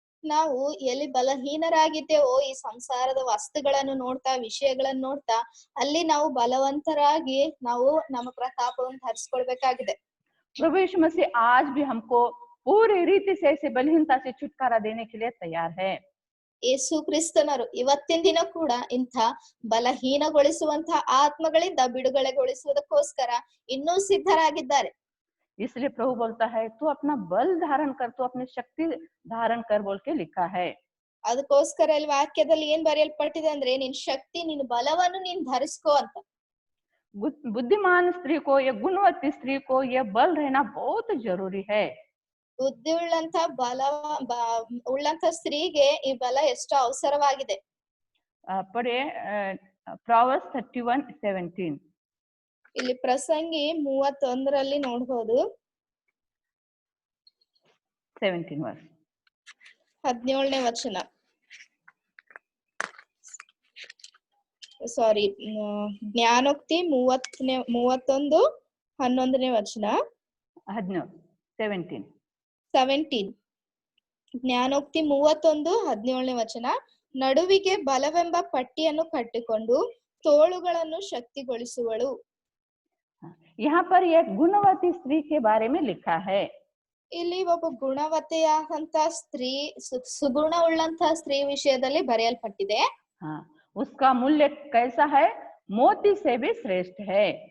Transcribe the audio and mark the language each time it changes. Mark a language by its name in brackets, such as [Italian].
[Kannada] ನಾವು ಎಲ್ಲಿ ಬಲಹೀನರಾಗಿದ್ದೇವೋ ಈ ಸಂಸಾರದ ವಸ್ತುಗಳನ್ನು ನೋಡ್ತಾ ವಿಷಯಗಳನ್ನು ನೋಡ್ತಾ ಅಲ್ಲಿ ನಾವು ಬಲವಂತರಾಗಿ ನಾವು ನಮ್ಮ ಪ್ರತಾಪವನ್ನು ಧರಿಸ್ಕೊಳ್ಬೇಕಾಗಿದೆ. [Hindi] प्रभु यीशु मसीह आज भी हमको पूरी रीति से ऐसे बलहीनता से छुटकारा देने के लिए तैयार है। [Kannada] ಯೇಸು ಕ್ರಿಸ್ತನರು ಇವತ್ತಿನ ದಿನ ಕೂಡ ಇಂಥ ಬಲಹೀನಗೊಳಿಸುವಂತ ಆತ್ಮಗಳಿಂದ ಬಿಡುಗಡೆಗೊಳಿಸುವುದಕ್ಕೋಸ್ಕರ ಇನ್ನೂ ಸಿದ್ಧರಾಗಿದ್ದಾರೆ. [Hindi] इसलिए प्रभु बोलता है, तू अपना बल धारण कर, तू अपनी शक्ति धारण कर बोल के लिखा है। [Kannada] ಅದಕ್ಕೋಸ್ಕರ ಇಲ್ಲಿ ವಾಕ್ಯದಲ್ಲಿ ಏನ್ ಬರೆಯಲ್ಪಟ್ಟಿದೆ ಅಂದ್ರೆ, ನಿನ್ ಶಕ್ತಿ ನಿನ್ ಬಲವನ್ನು ನೀನ್ ಧರಿಸ್ಕೋ ಅಂತ. [Hindi] बुद्धिमान स्त्री को या गुणवती स्त्री को यह बल रहना बहुत जरूरी है। [Kannada] ಬುದ್ಧಿ ಉಳ್ಳಂತ ಸ್ತ್ರೀಗೆ ಈ ಬಲ ಎಷ್ಟು ಅವಸರವಾಗಿದೆ. [Hindi] पढ़े Proverbs 31:17। [Kannada] ಇಲ್ಲಿ ಪ್ರಸಂಗಿ 31ರಲ್ಲಿ ನೋಡ್ಬೋದು, [Hindi] 17 वर्ष [Kannada] 17ನೇ ವಚನ. ಸಾರಿ, ಜ್ಞಾನೋಕ್ತಿ 31:11ನೇ ವಚನ. 17 ಜ್ಞಾನೋಕ್ತಿ 31:17ನೇ ವಚನ. ನಡುವಿಗೆ ಬಲವೆಂಬ ಪಟ್ಟಿಯನ್ನು ಕಟ್ಟಿಕೊಂಡು ತೋಳುಗಳನ್ನು ಶಕ್ತಿಗೊಳಿಸುವಳು. [Hindi] यहाँ पर एक गुणवती स्त्री के बारे में लिखा है। [Kannada] ಇಲ್ಲಿ ಒಬ್ಬ ಗುಣವತೆಯಾದಂತ ಸ್ತ್ರೀ, ಸುಗುಣ ಉಳ್ಳಂತ ಸ್ತ್ರೀ ವಿಷಯದಲ್ಲಿ ಬರೆಯಲ್ಪಟ್ಟಿದೆ. [Hindi] हाँ, उसका मूल्य कैसा है, मोती से भी श्रेष्ठ है।